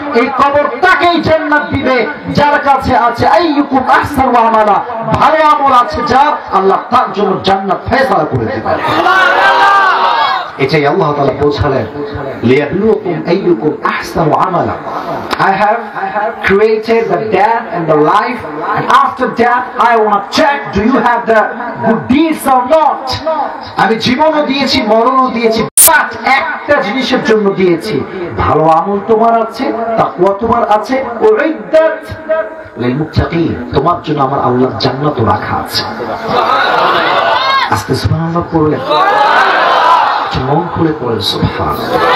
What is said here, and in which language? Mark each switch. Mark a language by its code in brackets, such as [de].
[bn] এই কবর তাকেই জান্নাত দিবে যার কাছে আছে [ar] আইয়ুকুম আহসানু আমালা, [bn] ভালো আমল আছে যার, আল্লাহ তার জন্য জান্নাত ফয়সালা করে দিবেন। এটাই আল্লাহ তাআলা বোঝালেন, [ar] লিয়াবলুকুম আইয়ুকুম আহসানু আমালা। [en] I have created the death and the life, and after death I want to check, do you have the good deeds or not? [bn] আমি জীবনও দিয়েছি, মরণও দিয়েছি, বাট একটা জিনিসের জন্য দিয়েছি, ভালো আমল তোমার আছে, তাকওয়া তোমার আছে, [ar] উইদ্দাত লিল মুত্তাকিন, [bn] তোমার জন্য আমার আল্লাহর জান্নাতও রাখা আছে। আস্তে সুবহানাল্লাহ পড়লেন, মন খুলে পড়েন সুবহানাল্লাহ।